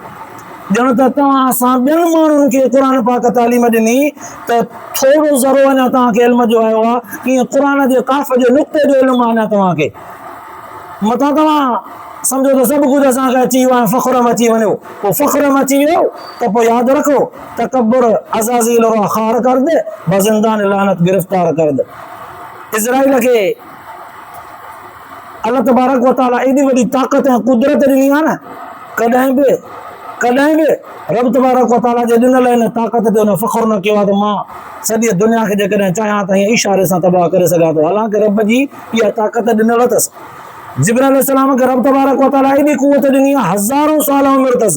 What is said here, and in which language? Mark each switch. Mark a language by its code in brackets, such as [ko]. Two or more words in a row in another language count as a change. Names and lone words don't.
[sd] ॼण त तव्हां असां ॿियनि माण्हुनि खे क़ुर पाक तालीम ॾिनी त थोरो ज़रो अञा तव्हांखे इल्म जो आयो आहे, कीअं क़ुर जे काफ़ जे नुक़्ते जो इल्मु आहे अञा तव्हांखे। मथां तव्हां सम्झो त सभु कुझु असांखे अची वियो आहे, फ़ख़्र में अची वञो, पोइ फ़ख़्र में अची वियो त पोइ यादि रखो [fa] تکبر عزازیل را خوار کرد، بزندان لعنت گرفتار کرد. [sd] इज़राइल खे अल्लाह [ar] تبارك وتعالى [sd] एॾी वॾी ताक़त ऐं कुदरत ॾिनी आहे न, कॾहिं बि रब [ar] تبارك وتعالى [sd] जे ॾिनल हिन ताक़त ते हुन फ़ख़्र न कयो आहे त मां सॼी दुनिया खे जेकॾहिं चाहियां त हीअं इशारे सां तबाह करे सघां थो। हालांकि रब जी इहा ताक़त ॾिनल अथसि। जिब्राइल अलैहिस्सलाम खे रब [ar] تبارك وتعالى [sd] एॾी कुवत ॾिनी आहे, हज़ारों साल उमिरि अथसि।